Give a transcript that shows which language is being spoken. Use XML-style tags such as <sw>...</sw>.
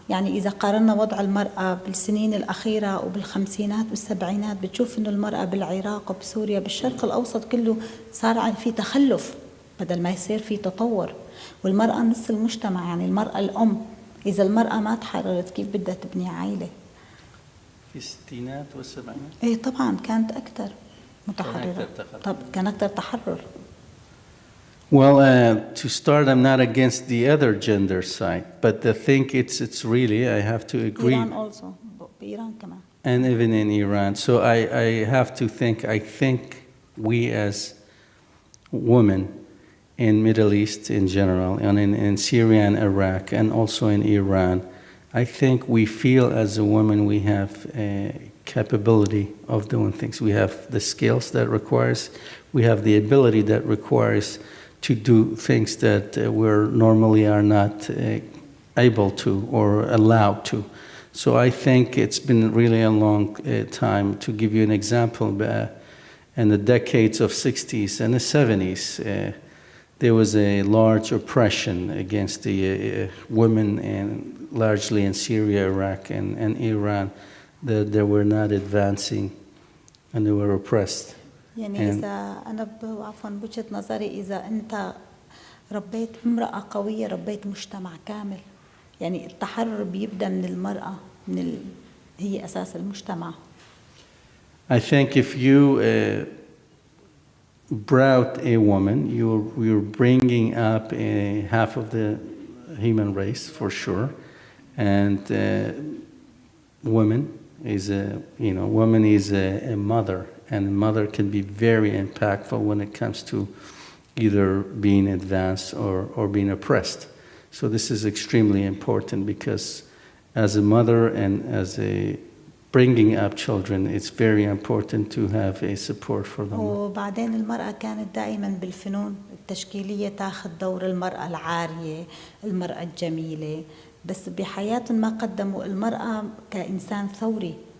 <ar>يعني إذا قارنا وضع المرأة بالسنين الأخيرة وبالخمسينات والسبعينات بتشوف إنه المرأة بالعراق وبسوريا بالشرق الأوسط كله صار في تخلف بدل ما يصير في تطور. والمرأة نص المجتمع، يعني المرأة الأم. إذا المرأة ما تحررت كيف بدها تبني عائلة؟ في الستينات والسبعينات؟ إيه طبعا كانت أكثر متحررة. طب كان أكثر تحرر.</ar> <en>Well, to start, I'm not against the other gender side, but I think it's really, I have to agree. Iran also,</en> <ar>بإيران كمان.</ar> <en>And even in Iran. So I have to think, I think we as women in Middle East in general, and in Syria and Iraq, and also in Iran, I think we feel as a woman we have a capability of doing things. We have the skills that requires, we have the ability that requires to do things that we normally are not able to or allowed to. So I think it's been really a long time. To give you an example, in the decades of 60s and the 70s, there was a large oppression against the women, and largely in Syria, Iraq, and Iran, that they were not advancing and they were oppressed.</en> <ar>يعني إذا أنا عفوا بوجهة نظري، إذا أنت ربيت امرأة قوية ربيت مجتمع كامل. يعني التحرر بيبدأ من المرأة، هي أساس المجتمع.</ar> <en>I think if you brought a woman, you're bringing up half of the human race for sure, and woman is a mother. And a mother can be very impactful when it comes to either being advanced or being oppressed. So this is extremely important because as a mother and as a bringing up children, it's very important to have a support for them.</en> <ar>وبعدين المرأة كانت دائما بالفنون التشكيلية تاخذ دور المرأة العارية، المرأة الجميلة، بس بحياتهم ما قدموا المرأة كإنسان ثوري.</ar>